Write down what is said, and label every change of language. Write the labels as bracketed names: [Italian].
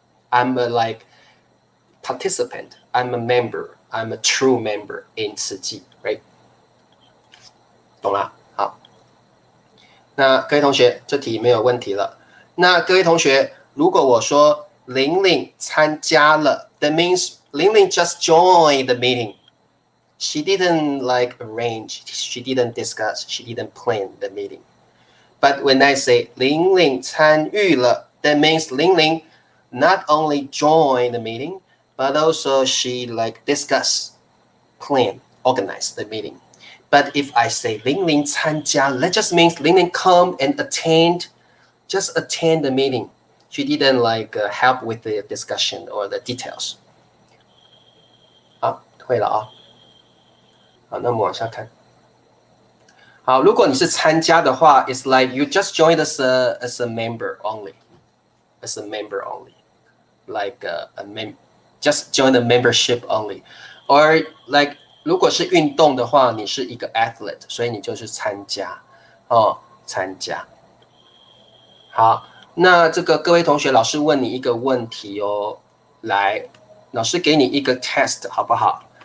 [English] I'm a like participant, I'm a member, I'm a true member in 慈济 right? [Chinese] 懂了？好，那各位同学，这题没有问题了。那各位同学，如果我说玲玲参加了 [English] that means 玲玲 just joined the meeting. She didn't like arrange, she didn't discuss, she didn't plan the meeting. But when I say [Chinese] 玲玲参与了 [English] that means 玲玲 not only joined the meeting, but also she like discuss, plan, organize the meeting. But if I say [Chinese] 玲玲参加, [English] that just means 玲玲 come and just attend the meeting. She didn't like help with the discussion or the details. [Chinese] 好，会了啊。好，那我们往下看。好，如果你是参加的话 [English] it's like you just joined as a member only. As a member only. Like just join the membership only. [Chinese] Or like 如果是运动的话，你是一个 athlete, 所以你就是参加哦，参加。好，那这个各位同学，老师问你一个问题哦，来，老师给你一个 test 好不好？